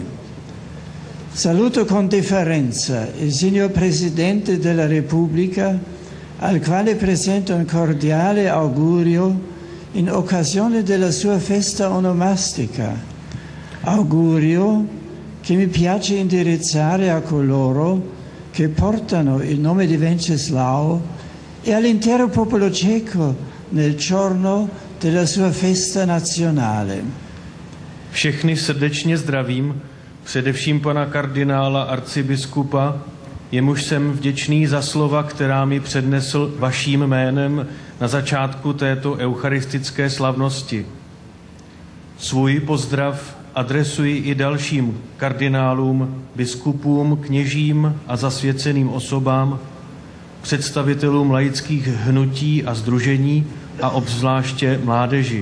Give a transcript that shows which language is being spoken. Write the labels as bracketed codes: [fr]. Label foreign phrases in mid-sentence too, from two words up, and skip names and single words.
[it] Saluto con deferenza il signor Presidente della Repubblica, al quale presento un cordiale augurio in occasione della sua festa onomastica. Augurio che mi piace indirizzare a coloro che portano il nome di Wenceslao e all'intero popolo ceco nel giorno della sua festa nazionale. [cs] Všechny srdečně zdravím, především pana kardinála arcibiskupa, jemuž jsem vděčný za slova, která mi přednesl vaším jménem na začátku této eucharistické slavnosti. Svůj pozdrav adresuji i dalším kardinálům, biskupům, kněžím a zasvěceným osobám, představitelům laických hnutí a sdružení a obzvláště mládeži.